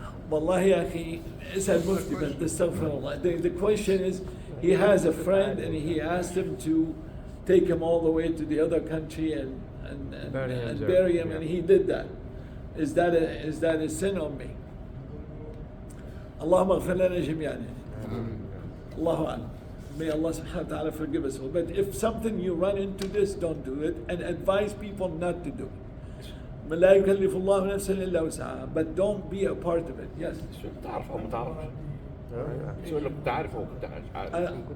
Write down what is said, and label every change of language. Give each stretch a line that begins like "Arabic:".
Arabic: والله يا أخي اسأل مفتي بس تستغفر الله.
English: The question is, he has a friend and he asked him to take him all the way to the other country and bury him, and he did that. Is that a sin on me?
Arabic: اللهم اغفر لنا جميعا.
English: Allahu a'lam. May Allah subhanahu wa ta'ala forgive us all. But if something you run into this, don't do it, and advise people not to do it.
Arabic: لا يكلف الله نفسا إلا وسعها.
English: But don't be a part of it. Yes.
Arabic: شو بتعرف او ما تعرفش؟ شو اللي بتعرف او بتعرف؟